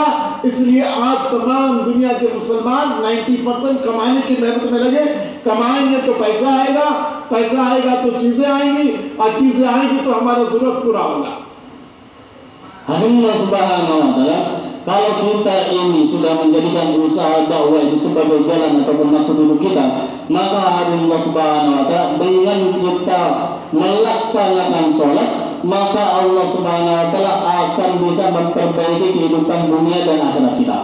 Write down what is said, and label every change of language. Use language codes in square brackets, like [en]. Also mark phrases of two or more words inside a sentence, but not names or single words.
[hi] इसलिए आज तमाम दुनिया के मुसलमान 90% कमाने की मेहनत में लगे। कमाएंगे तो पैसा आएगा, पैसा आएगा तो चीजें आएंगी और चीजें आएंगी तो हमारा जरूरत पूरा होगा। [ar] الله سبحانه وتعالى, [ms] kalau kita ini sudah menjadikan usaha dakwah ini sebagai jalan ataupun maksud hidup kita, maka [ar] الله سبحانه وتعالى [ms] dengan kita melaksanakan sholat, maka [ar] الله سبحانه وتعالى [ms] akan bisa memperbaiki kehidupan dunia dan akhirat kita.